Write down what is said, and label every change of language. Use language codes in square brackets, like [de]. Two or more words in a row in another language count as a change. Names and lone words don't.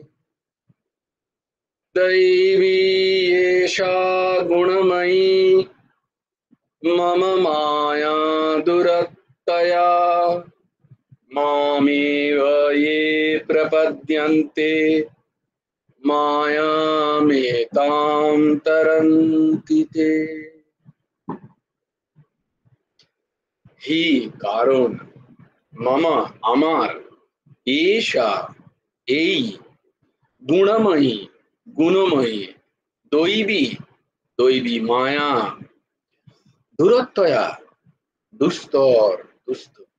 [sa] दैवी एषा गुणमयी मम माया दुरत्यया, मामेव ये प्रपद्यन्ते मायामेतां तरन्ति ते। [bn] হি কারণ, মম আমার, এষা এই, গুণময়ী গুণময়ী, দৈবী দৈবী মায়া, দূরত্বয়া দুস্তর দুস্থ,